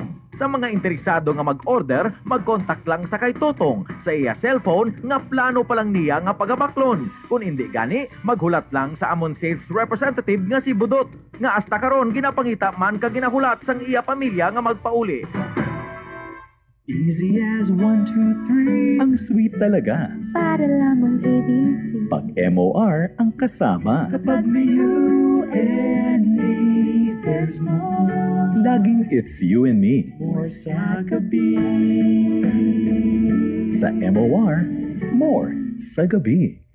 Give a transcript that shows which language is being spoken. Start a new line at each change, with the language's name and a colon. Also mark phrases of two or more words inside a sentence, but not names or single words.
Hiligaynon: Sa mga interesado nga mag-order, mag-contact lang sa kay Totong sa iya cellphone nga plano pa lang niya nga pagabaklon. Kung hindi gani, maghulat lang sa amon sales representative nga si Budot. Nga hasta karon ginapangita man ka ginahulat sang iya pamilya nga magpauli.
English: Easy as 1, 2, 3.
Filipino: Ang sweet talaga. Para lamang ABC. Pag MOR ang kasama. Kapag may U&E,
English: there's more. Laging it's you and me.
Filipino: More sa gabi. Sa MOR, more sa gabi.